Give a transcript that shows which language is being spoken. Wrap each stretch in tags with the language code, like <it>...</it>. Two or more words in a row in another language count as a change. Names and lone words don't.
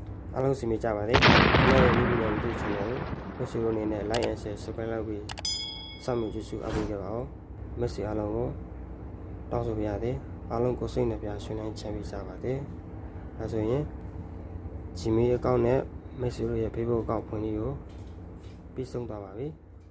<my>အားလုံးစီမကြပါစေကျွန်တော်ရဲ့ video ကိုကြည့်ချင်တယ်မိတ်ဆွေတို့အနေနဲ့</my> <en>like and share subscribe</en> <my>လုပ်ပြီးစောင့်မျှော်ကြည့်ရှုအားပေးကြပါဦးမိတ်ဆွေအားလုံးကိုတောင်းဆိုပါရစေအားလုံးကိုစိတ်နှပြရွှင်နိုင်ချမ်းမြေ့ကြပါစေဒါဆိုရင် Gmail account နဲ့မိတ်ဆွေတို့ရဲ့ Facebook account ဖွင့်ပြီးကိုပြီးဆုံးသွားပါပြီ</my>